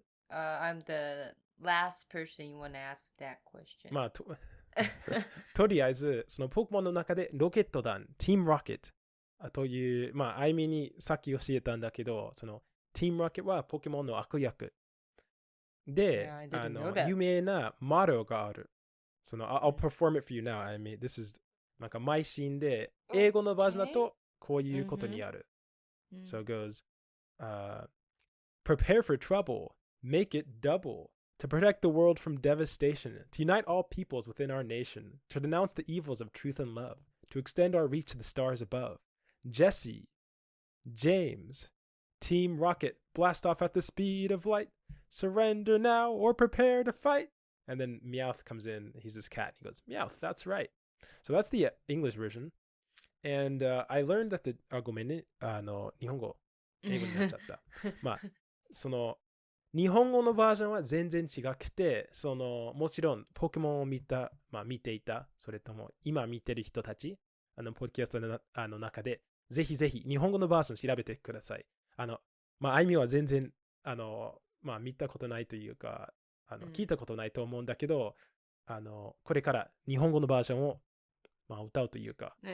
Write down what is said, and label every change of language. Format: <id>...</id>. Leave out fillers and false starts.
<en>I'm the last person you want to ask that question.</en> <ja>とりあえず、そのポケモンの中でロケット団、ティームロケットという、あいみにさっき教えたんだけど、そのティームロケットはポケモンの悪役。で、有名なマロがある。</ja> <en>その、I'll perform it for you now. I mean, this is</en> <ja>なんか毎シーンで、英語のバージョンだとこういうことにある。</ja> <en>So it goes,prepare for trouble, make it double, to protect the world from devastation, to unite all peoples within our nation, to denounce the evils of truth and love, to extend our reach to the stars above. Jesse, James, Team Rocket, blast off at the speed of light, surrender now or prepare to fight. And then Meowth comes in, he's this cat, he goes, Meowth, that's right. So that's the English version. And I learned that</en> <ja>ごめんね、日本語。英語になっちゃった。その日本語のバージョンは全然違くて、そのもちろんポケモンを見ていた、それとも今見てる人たち、ポッドキャストの中で、ぜひぜひ日本語のバージョン調べてください。あいみは全然見たことないというか、聞いたことないと思うんだけど、これから日本語のバージョンを歌うというか。</ja>